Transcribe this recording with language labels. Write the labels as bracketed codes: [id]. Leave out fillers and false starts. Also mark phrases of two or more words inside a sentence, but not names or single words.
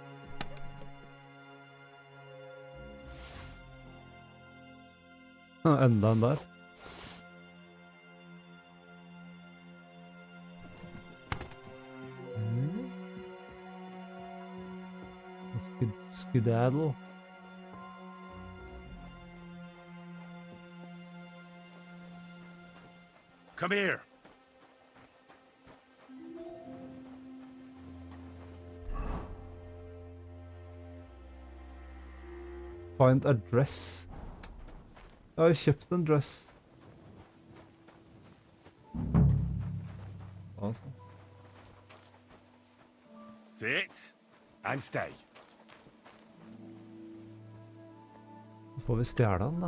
[no] Enda en der. [en] Skedaddle. Come here. Find a dress. [no] Jeg har jo kjøpt en dress. Altså. [en] Sit and stay. [no] Så får vi stjele den, da.